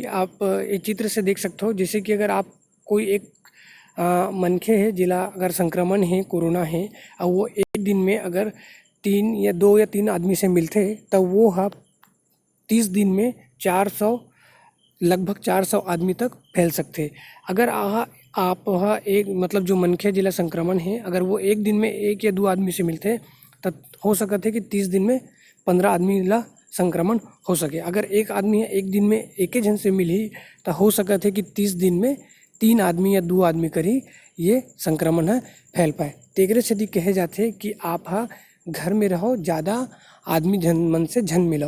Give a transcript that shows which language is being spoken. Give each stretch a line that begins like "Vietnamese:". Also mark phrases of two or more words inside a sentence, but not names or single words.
Chhattisgarhi: आप ये चित्र से देख सकते हो, जैसे कि अगर आप कोई एक मनखे है जिला अगर संक्रमण है, कोरोना है, और वो एक दिन में अगर 3 या 2 या 3 आदमी से मिलथे तब वो 30 दिन में 400 लगभग 400 आदमी तक फैल सकथे। अगर आप एक मतलब जो मनखे जिला संक्रमण है, अगर वो एक दिन में 1 या 2 आदमी से मिलथे तब हो सकत है कि 30 दिन में 15 आदमी ला संक्रमण हो सके। अगर एक आदमी एक दिन में एके जन से मिलही तो हो सकत है कि 30 दिन में 3 आदमी या 2 आदमी कर ही ये संक्रमण है फैल पाए। तेकरे सेती कहे जाथे कि आप घर में रहो, ज़्यादा आदमी झन मन से झन मिलहो।